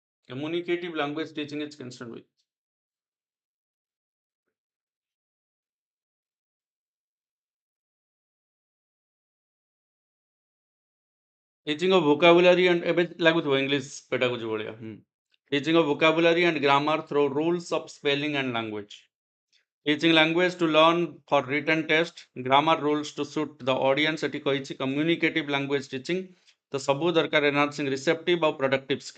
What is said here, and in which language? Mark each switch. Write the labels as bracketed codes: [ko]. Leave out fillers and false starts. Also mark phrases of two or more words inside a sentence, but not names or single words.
[en] Communicative language teaching is concerned with teaching of vocabulary and [or] ଏବେ ଲାଗୁଥିବ [en] English pedagogy ଭଳିଆ teaching of vocabulary and grammar through rules of spelling and language. Teaching language to learn for written test, grammar rules to suit the audience [or] ଏଠି କହିଛି [en] communicative language teaching [or] ତ ସବୁ ଦରକାର [en] enhancing receptive ଆଉ productive skill.